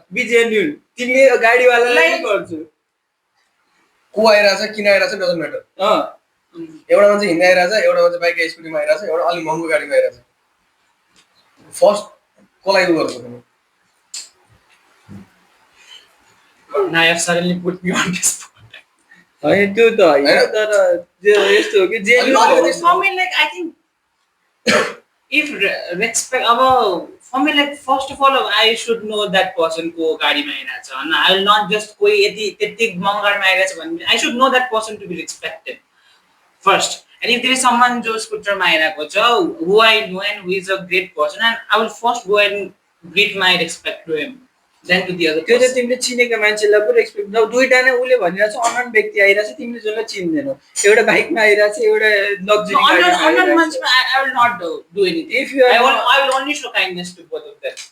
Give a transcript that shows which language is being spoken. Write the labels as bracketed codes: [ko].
[ne] Be genuine तिमीले गाडीवालालाई गर्छु को आइरहेछ किन आइरहेछ [en] doesn't matter [ne] एउटा मान्छे हिँड्दै आइरहेछ एउटा मान्छे बाइक स्कुटीमा आइरहेछ एउटा अलि महँगो गाडीमा आइरहेछ फर्स्ट कसलाई गर्छ तिमी [en] Now you have suddenly put me on this spot. [ne] होइन त्यो त होइन तर यस्तो हो कि [en] for me, like, I think if respect for me, like, first of all, I should know that person [ne] को गाडीमा आइरहेछ हैन [en] I will not just [ne] कोही त्यति महँगो गाडीमा आइरहेछ भने [en] I should know that person to be respected first. And if there is someone [ne] जो स्कुटरमा आइरहेको छ [en] who I know and who is a great person, and I will first go and greet my respect to him. than to the other [ne] त्यो चाहिँ [en] person. [ne] तिमीले चिनेको मान्छेलाई पो respect दिन्छौ दुईटा नै उसले भनिरहेको छ अनन व्यक्ति आइरहेको छ तिमीले जसलाई चिन्दैनौ एउटा बाइकमा आइरहेको छ एउटा [en] No, [ne] luxury [en] unknown manchima, I will not do anything. If you are I will only show kindness to both of them.